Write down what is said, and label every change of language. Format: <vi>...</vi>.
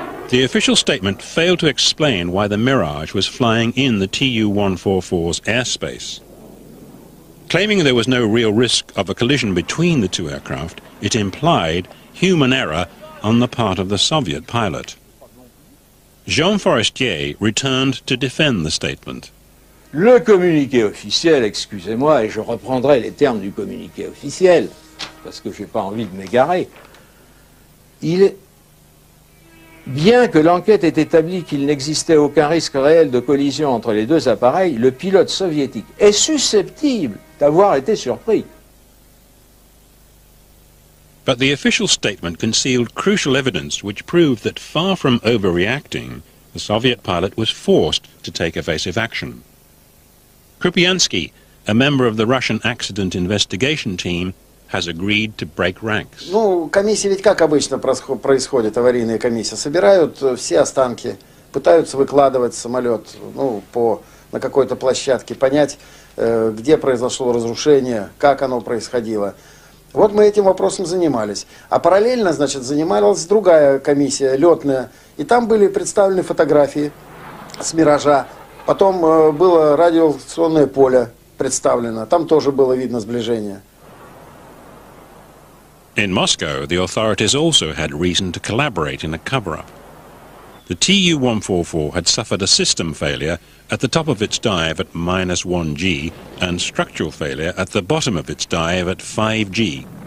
<en>The official statement failed to explain why the Mirage was flying in the Tu-144's airspace. Claiming there was no real risk of a collision between the two aircraft, it implied human error on the part of the Soviet pilot. Jean Forestier returned to defend the statement.</en> <fr>Le communiqué officiel, excusez-moi, et je reprendrai les termes du communiqué officiel, parce que je n'ai pas envie de m'égarer, bien que l'enquête ait établi qu'il n'existait aucun risque réel de collision entre les deux appareils, le pilote soviétique est susceptible d'avoir été surpris.</fr> <en>But the official statement concealed crucial evidence which proved that far from overreacting, the Soviet pilot was forced to take evasive action. Krupyansky, a member of the Russian accident investigation team, has agreed to break ranks.</en> <ru>Ну, комиссии ведь как обычно происходит, аварийная комиссия. Собирают все останки, пытаются выкладывать самолет на какой-то площадке, понять, где произошло разрушение, как оно происходило. Вот мы этим вопросом занимались. А параллельно, значит, занималась другая комиссия, летная. И там были представлены фотографии с «Миража». Потом было радиолокационное поле представлено. Там тоже было видно сближение.</ru> <en>In Moscow, the authorities also had reason to collaborate in a cover-up. The Tu-144 had suffered a system failure at the top of its dive at -1G and structural failure at the bottom of its dive at 5G.</en>